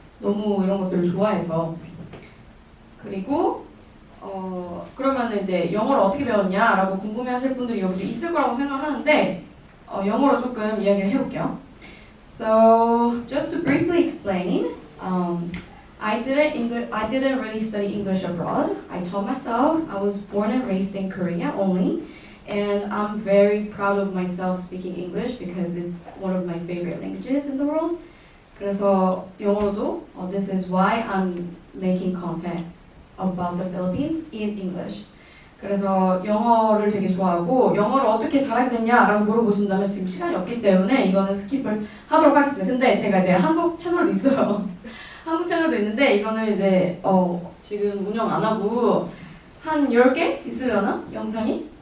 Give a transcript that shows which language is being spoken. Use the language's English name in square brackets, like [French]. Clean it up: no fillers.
[Korean] 너무 이런 것들을 좋아해서. 그리고 그러면 이제 영어를 어떻게 배웠냐라고 궁금해하실 분들이 여기도 있을 거라고 생각하는데 영어로 조금 이야기를 해볼게요. [English] So just to briefly explain, I didn't really study English abroad. I taught myself. I was born and raised in Korea only, and I'm very proud of myself speaking English because it's one of my favorite languages in the world. [Korean] 그래서 영어로도 [English] this is why I'm making content about the Philippines in English. [Korean] 그래서 영어를 되게 좋아하고 영어를 어떻게 잘하게 됐냐라고 물어보신다면 지금 시간이 없기 때문에 이거는 스킵을 하도록 하겠습니다. 근데 제가 이제 한국 채널도 있어요. 한국 채널도 있는데 이거는 이제 지금 운영 안 하고 한 10개 있으려나? 영상이?